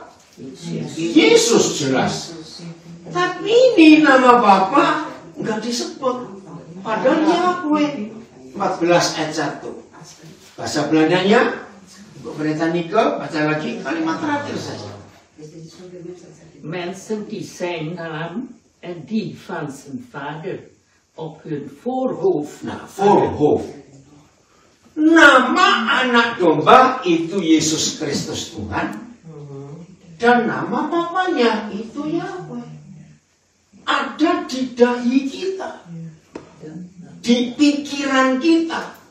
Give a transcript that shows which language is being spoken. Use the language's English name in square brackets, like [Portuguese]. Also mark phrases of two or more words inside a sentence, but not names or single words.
[Indonesian] Yesus jelas. Tapi ini nama Bapa enggak disebut. Padahal Yahweh. 14 ayat 1. Bahasa Belandanya, untuk Britannica, baca lagi kalimat terakhir saja. [Dutch] Mensen die zijn naam en die van zijn vader op hun voorhoofd. [Indonesian] Nah, voorhoofd. Nama anak domba itu Yesus Kristus Tuhan. Dan nama Bapaknya itu Yahweh. Ada di dahi kita. Di pikiran kita.